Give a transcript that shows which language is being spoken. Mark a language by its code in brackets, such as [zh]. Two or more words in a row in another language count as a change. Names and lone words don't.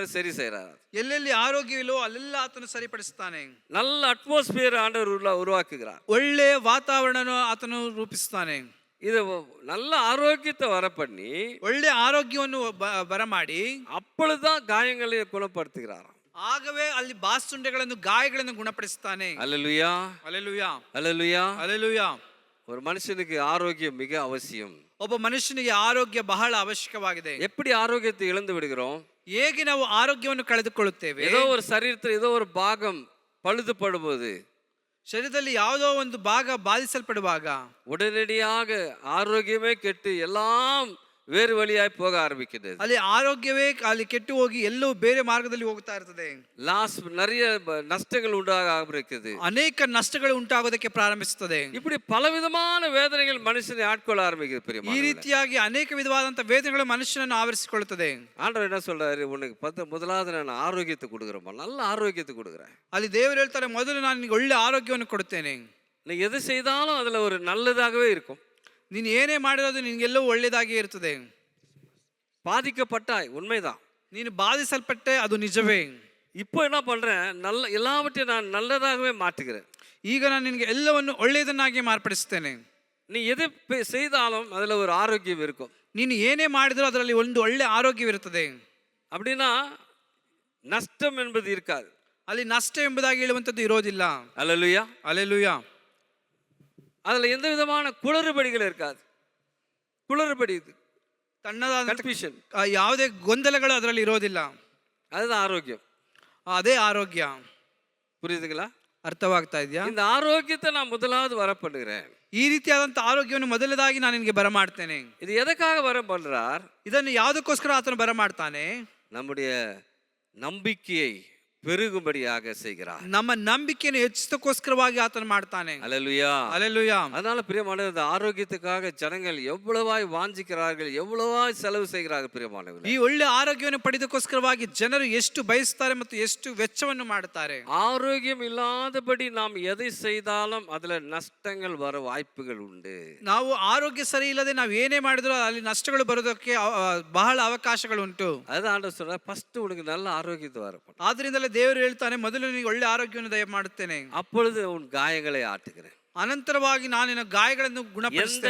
[ta] சரி செய்யறாரு. [kn] ಎಲ್ಲೆಲ್ಲಿ ಆರೋಗ್ಯವಿಲ್ಲೋ ಅಲ್ಲೆಲ್ಲ ಆತನು ಸರಿಪಡಿಸುತ್ತಾನೆ. [ta] நல்ல ಅಟ್ಮಾಸ್ಫಿಯರ್ ஆண்டவர் உருவாக்குகிறார். [kn] ಒಳ್ಳೆ ವಾತಾವರಣ ಆತನು ರೂಪಿಸುತ್ತಾನೆ. [ta] இது நல்ல ஆரோக்கியத்தை வர பண்ணி, [kn] ಒಳ್ಳೆ ಆರೋಗ್ಯವನ್ನು ಬರಮಾಡಿ, [ta] அப்பொழுதுதான் காயங்களை குணப்படுத்துகிறார். [kn] ಆಗವೇ ಅಲ್ಲಿ ಬಾಸುಂಡೆಗಳನ್ನು, ಗಾಯಗಳನ್ನು ಗುಣಪಡಿಸುತ್ತಾನೆ. [ta] அல்லேலூயா, அல்லேಲೂಯಾ, அல்லேலூயா. அல்லேಲೂಯಾ. ஒரு மனுஷனுக்கு ஆரோக்கியம் மிக அவசியம். [kn] ಒಬ್ಬ ಮನುಷ್ಯನಿಗೆ ಆರೋಗ್ಯ ಬಹಳ ಅವಶ್ಯಕವಾಗಿದೆ. [ta] எப்படி ಆರೋಗ್ಯத்தை இழந்து விடுகிறோம்? [kn] ಹೇಗೆ ನಾವು ಆರೋಗ್ಯವನ್ನು ಕಳೆದುಕೊಳ್ಳುತ್ತೇವೆ? [ta] ஏதோ ஒரு சரீரத்தில் ஏதோ ஒரு பாகம் பழுதுபடும்போது, [kn] ಶರೀರದಲ್ಲಿ ಯಾವುದೋ ಒಂದು ಭಾಗ ಬಾಧಿಸಲ್ಪಡುವಾಗ [ta] உடனடியாக ஆரோக்கியமே கெட்டு எல்லாம் வேறு வழியாய் போக ஆரம்பிக்கிறது. [kn] ಅಲ್ಲಿ ಆರೋಗ್ಯವೇ ಅಲ್ಲಿ ಕೆಟ್ಟು ಹೋಗಿ ಎಲ್ಲೋ ಬೇರೆ ಮಾರ್ಗದಲ್ಲಿ ಹೋಗ್ತಾ ಇರ್ತದೆ. [ta] லாஸ், நிறைய நஷ்டங்கள் உண்டாக ஆரம்பிக்கிறது. [kn] ಅನೇಕ ನಷ್ಟಗಳು ಉಂಟಾಗೋದಕ್ಕೆ ಪ್ರಾರಂಭಿಸುತ್ತದೆ. [ta] இப்படி பலவிதமான வேதனைகள் மனுஷனை ஆட்கொள்ள ஆரம்பிக்கிறது. [kn] ಈ [ta] பிரியமானவர்களே, [kn] ರೀತಿಯಾಗಿ ಅನೇಕ ವಿಧವಾದಂತಹ ವೇದನೆಗಳು ಮನುಷ್ಯನನ್ನು ಆವರಿಸಿಕೊಳ್ಳುತ್ತದೆ. [ta] ஆண்டவர் என்ன சொல்றாரு? உனக்கு முதலாவது நான் ஆரோக்கியத்தை கொடுக்குறேன், நல்ல ஆரோக்கியத்தை கொடுக்குறேன். [kn] ಅಲ್ಲಿ ದೇವರು ಹೇಳ್ತಾರೆ, ಮೊದಲು ನಾನು ನಿನಗೆ ಒಳ್ಳೆ ಆರೋಗ್ಯವನ್ನು ಕೊಡುತ್ತೇನೆ. [ta] நீ எது செய்தாலும் அதுல ஒரு நல்லதாகவே இருக்கும். [kn] ನೀನು ಏನೇ ಮಾಡಿರೋದು ನಿನಗೆಲ್ಲವೂ ಒಳ್ಳೆಯದಾಗಿ ಇರ್ತದೆ. [ta] பாதிக்கப்பட்டாய், உண்மைதான். [kn] ನೀನು ಬಾಧಿಸಲ್ಪಟ್ಟೆ, ಅದು ನಿಜವೇ. [ta] இப்போ என்ன பண்றேன்? நல்ல எல்லாவற்றையும் நான் நல்லதாகவே மாற்றுகிறேன். [kn] ಈಗ ನಾನು ನಿನಗೆ ಎಲ್ಲವನ್ನು ಒಳ್ಳೆಯದನ್ನಾಗಿ ಮಾರ್ಪಡಿಸುತ್ತೇನೆ. [ta] நீ எது செய்தாலும் அதுல ஒரு ஆரோக்கியம் இருக்கும். [kn] ನೀನು ಏನೇ ಮಾಡಿದರೂ ಅದರಲ್ಲಿ ಒಂದು ಒಳ್ಳೆ ಆರೋಗ್ಯವಿರುತ್ತದೆ. [ta] அப்படின்னா நஷ்டம் என்பது இருக்காது. [kn] ಅಲ್ಲಿ ನಷ್ಟ ಎಂಬುದಾಗಿ ಹೇಳುವಂಥದ್ದು ಇರೋದಿಲ್ಲ. [ta] அல்லேலூயா, அல்லேலೂಯಾ. அதுல எந்த விதமான குளறுபடிகள் இருக்காது. குளறுபடி, [kn] ತಣ್ಣದಾದ [ta] கன்ஃபியூஷன், [kn] ಯಾವುದೇ ಗೊಂದಲಗಳು ಅದರಲ್ಲಿ ಇರೋದಿಲ್ಲ. [ta] அதுதான் ஆரோக்கியம். [kn] ಅದೇ ಆರೋಗ್ಯ. [ta] புரியுதுங்களா? [kn] ಅರ್ಥವಾಗ್ತಾ ಇದೆಯಾ? [ta] இந்த ஆரோக்கியத்தை நான் முதலாவது வர பண்ணுகிறேன். [kn] ಈ ರೀತಿಯಾದಂಥ ಆರೋಗ್ಯವನ್ನು ಮೊದಲದಾಗಿ ನಾನು ನಿನಗೆ ಬರಮಾಡ್ತೇನೆ. [ta] இது எதற்காக வர பண்றார்? [kn] ಇದನ್ನು ಯಾವುದಕ್ಕೋಸ್ಕರ ಆತನು ಬರಮಾಡ್ತಾನೆ? [ta] நம்முடைய நம்பிக்கையை பெருகும்படியாக செய்கிறார். [kn] ನಮ್ಮ ನಂಬಿಕೆಯನ್ನು ಹೆಚ್ಚಿಸೋದಕ್ಕೋಸ್ಕರವಾಗಿ ಆತನು ಮಾಡ್ತಾನೆ. [ta] அல்லேலூயா, அல்லேலூயா. அதனால பிரியமானவர்களே, ஆரோக்கியத்துக்காக ஜனங்கள் எவ்வளவாய் வாஞ்சிக்கிறார்கள், எவ்வளவாய் செலவு செய்கிறார்கள். பிரியமானவர்களே, [kn] ಈ ಒಳ್ಳೆ ಆರೋಗ್ಯವನ್ನು ಪಡೆದಕ್ಕೋಸ್ಕರವಾಗಿ ಜನರು ಎಷ್ಟು ಬಯಸ್ತಾರೆ ಮತ್ತು ಎಷ್ಟು ವೆಚ್ಚವನ್ನು ಮಾಡುತ್ತಾರೆ. [ta] ஆரோக்கியம் இல்லாதபடி நாம் எதை செய்தாலும் அதுல நஷ்டங்கள் வர வாய்ப்புகள் உண்டு. [kn] ನಾವು ಆರೋಗ್ಯ ಸರಿ ಇಲ್ಲದೆ ನಾವು ಏನೇ ಮಾಡಿದ್ರು ಅಲ್ಲಿ ನಷ್ಟಗಳು ಬರೋದಕ್ಕೆ ಬಹಳ ಅವಕಾಶಗಳು ಉಂಟು. [ta] அதுதான் ஆண்டவர் சொல்றார், ஃபர்ஸ்ட் உனக்கு நல்ல ஆரோக்கியத்தை வரப்படும். [kn] ಆದ್ರಿಂದಲೇ ದೇವರು ಹೇಳ್ತಾನೆ, ಮೊದಲು ನಿನಗೆ ಒಳ್ಳೆ ಆರೋಗ್ಯವನ್ನು ದಯ ಮಾಡುತ್ತೇನೆ, [ta] அப்பொழுது உன் காயங்களை ஆட்டுகிறேன். [kn] ಅನಂತರವಾಗಿ ನಾನು ನಿನ್ನ ಗಾಯಗಳನ್ನು ಗುಣಪಡಿಸ್ತೇನೆ.